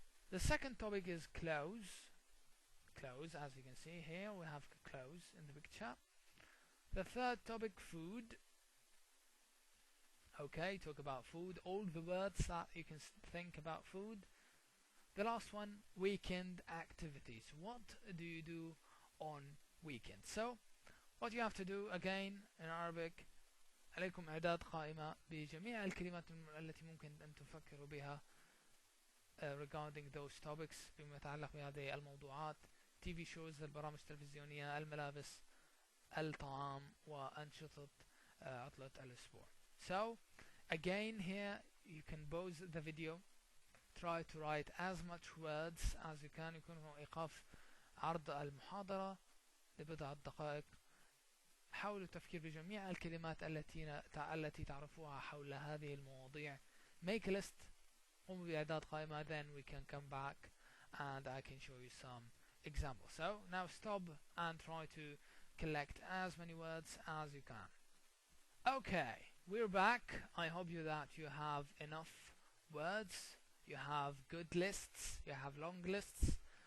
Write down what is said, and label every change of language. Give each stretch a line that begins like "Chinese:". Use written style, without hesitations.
English: The second topic is clothes. Clothes, as you can see here, we have clothes in the picture. The third topic, food. Okay, talk about food, all the words that you can think about food. The last one, weekend activities. What do you do on weekends? So what you have to do again in Arabic,
Arabic: عليكم إعداد قائمة بجميع الكلمات التي ممكن أن تفكروا بها
English: regarding those topics
Arabic: بما يتعلق بهذه الموضوعات.
English: TV shows,
Arabic: البرامج التلفزيونية, الملابس, الطعام, وأنشطة عطلة الأسبوع.
English: So again here you can pause the video, try to write as much words as you can.
Arabic: يكون هو إيقاف عرض المحاضرة لبضعة دقائق. حاولوا التفكير بجميع الكلمات التي تعرفوها حول هذه المواضيع.
English: Make a list.
Arabic: قوموا بإعداد قائمة.
English: Then we can come back and I can show you some examples. So now stop and try to collect as many words as you can. Okay, we're back. I hope that you have enough words, you have good lists, you have long lists.